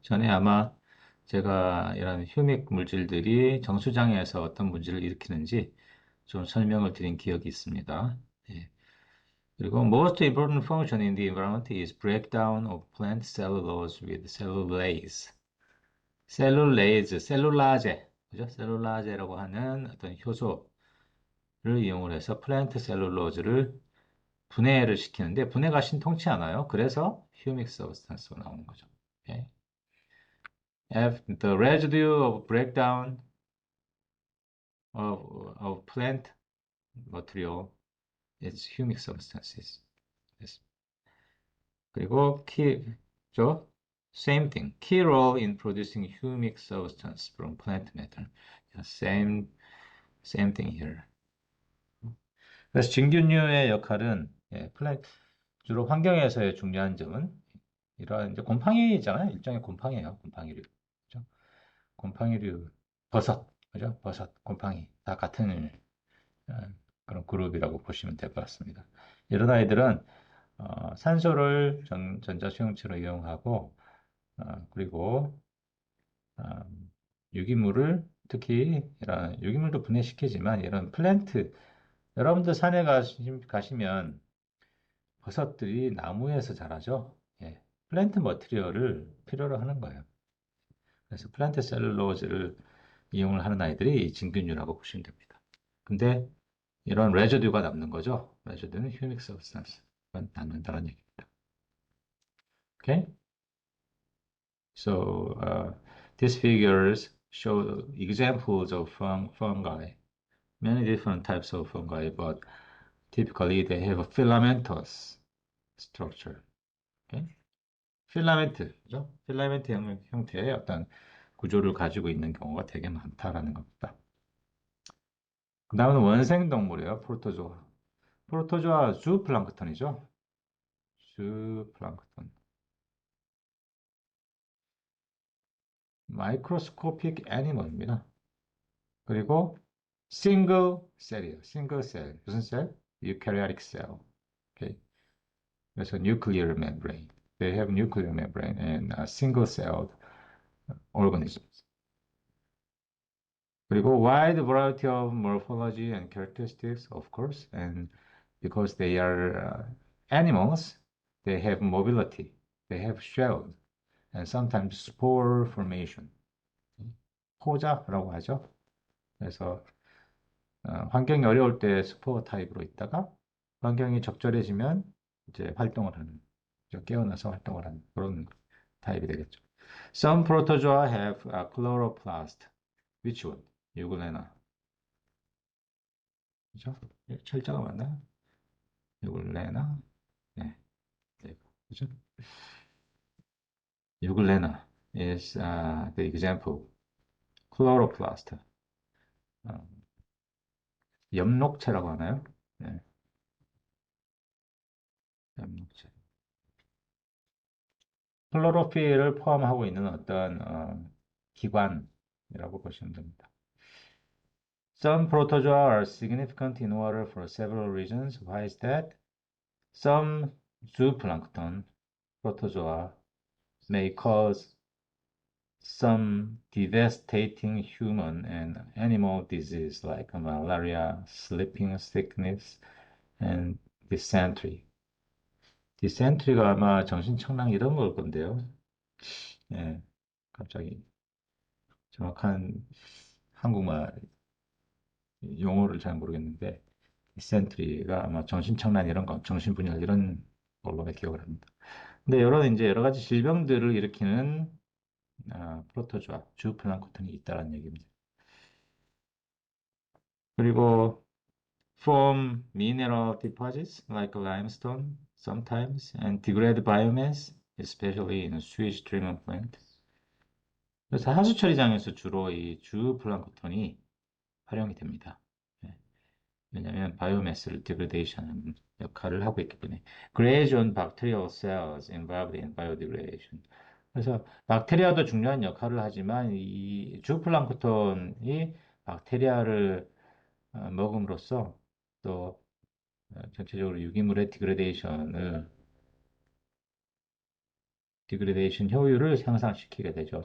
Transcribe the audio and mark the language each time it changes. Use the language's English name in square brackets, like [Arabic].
[Korean] 전에 아마 제가 이런 휴믹 물질들이 정수장애에서 어떤 문제를 일으키는지 좀 설명을 드린 기억이 있습니다. 예. 그리고 [English] most important function in the environment is breakdown of plant cellulose with cellulase. [Korean] 셀룰라제, 그죠? 셀룰라제라고 하는 어떤 효소를 이용을 해서 플랜트 셀룰로즈를 분해를 시키는데 분해가 신통치 않아요. 그래서 휴믹 서브스탄스가 나오는 거죠. [English] Okay? The residue of breakdown of plant material is humic substances. Yes. [Korean] 그리고 [English] same thing. Key role in producing humic substance from plant matter. Same thing here. [Korean] 그래서 진균류의 역할은 주로 환경에서의 중요한 점은 이러한 이제 곰팡이잖아요. 일종의 곰팡이에요. 곰팡이류. 그죠? 곰팡이류, 버섯, 그죠? 버섯, 곰팡이 다 같은 그런 그룹이라고 보시면 될 것 같습니다. 이런 아이들은 산소를 전자수용체로 이용하고 그리고 유기물을 특히 이런 유기물도 분해시키지만 이런 플랜트 여러분들 산에 가시면 버섯들이 나무에서 자라죠. 예. 플랜트 머티리얼을 필요로 하는 거예요. 그래서 플랜트 셀룰로즈를 이용을 하는 아이들이 진균류라고 보시면 됩니다. 근데 이런 레저듀가 남는 거죠. 레저듀는 휴믹 서브스탄스가 남는다는 얘기입니다. [English] Okay? So these figures show examples of fungi, many different types of fungi, but typically they have a filamentous structure. Okay? [Korean] 필라멘트, 그죠? 필라멘트 형태의 어떤 구조를 가지고 있는 경우가 되게 많다라는 겁니다. 그 다음은 원생동물이에요. 프로토조아. 프로토조아 주플랑크톤이죠. 주플랑크톤. 마이크로스코픽 애니멀입니다. 그리고 싱글 셀이에요. 싱글 셀. 무슨 셀? 유카리오틱 셀. 오케이. 그래서 [English] nuclear membrane. They have nuclear membrane and single-celled organisms. [Korean] 그리고 [English] wide variety of morphology and characteristics, of course, and because they are animals, they have mobility, they have shells, and sometimes spore formation. [Korean] 포자라고 하죠. 그래서 환경이 어려울 때 스포어 타입으로 있다가 환경이 적절해지면 이제 활동을 하는, 깨어나서 활동을 하는 그런 타입이 되겠죠. [English] Some protozoa have a chloroplast. Which one? 유글레나. [Korean] 그죠? 철자가 맞나? 유글레나. 네. 네. 그죠? [English] 유글레나 is the example. [Korean] chloroplast. 어, 엽록체라고 하나요? 네. 엽록체. 클로로필을 포함하고 있는 어떤 기관이라고 보시면 됩니다. [English] Some protozoa are significant in water for several reasons. Why is that? Some zooplankton protozoa may cause some devastating human and animal disease like malaria, sleeping sickness, and dysentery. [Korean] dysentery가 아마 정신청랑 이런 걸 건데요. 예, 갑자기 정확한 한국말 용어를 잘 모르겠는데 dysentery가 아마 정신청란 이런 거, 정신분열 이런 걸로 기억을 합니다. 근데 여러 가지 질병들을 일으키는 프로토조아, 주플랑크톤이 있다는 얘기입니다. 그리고 [English] form mineral deposits like limestone sometimes and degrade biomass, especially in sewage treatment plant. [Korean] 그래서 하수 처리장에서 주로 이 주플랑크톤이 활용이 됩니다. 예. 왜냐하면 바이오매스를 디그레데이션하는 역할을 하고 있기 때문에. [English] Graze on bacterial cells involved in biodegradation. [Korean] 그래서 박테리아도 중요한 역할을 하지만 이 주플랑크톤이 박테리아를 먹음으로써 또 전체적으로 유기물의 디그레데이션 효율을 향상시키게 되죠.